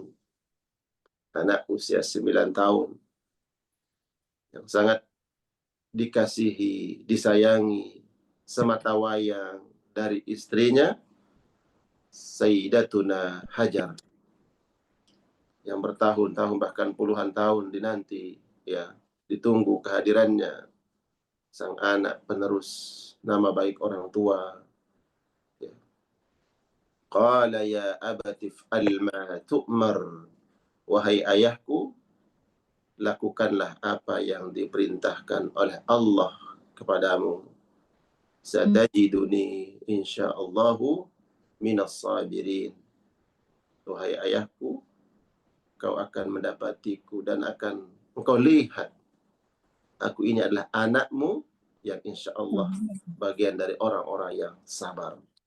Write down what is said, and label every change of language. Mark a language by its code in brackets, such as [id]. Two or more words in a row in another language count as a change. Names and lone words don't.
[id] Anak usia 9 tahun yang sangat dikasihi, disayangi, sematawayang dari istrinya Sayyidatuna Hajar, yang bertahun-tahun bahkan puluhan tahun dinanti, ya, ditunggu kehadirannya sang anak penerus nama baik orang tua. Ya. [ar] قال يا أبت افعل ما تؤمر, [id] wahai ayahku, lakukanlah apa yang diperintahkan oleh Allah kepadamu. [ar] ستجدني إن شاء الله من الصابرين. [id] Wahai ayahku, kau akan mendapatiku dan akan engkau lihat aku ini adalah anakmu yang [ar] إن شاء الله [id] bagian dari orang-orang yang sabar.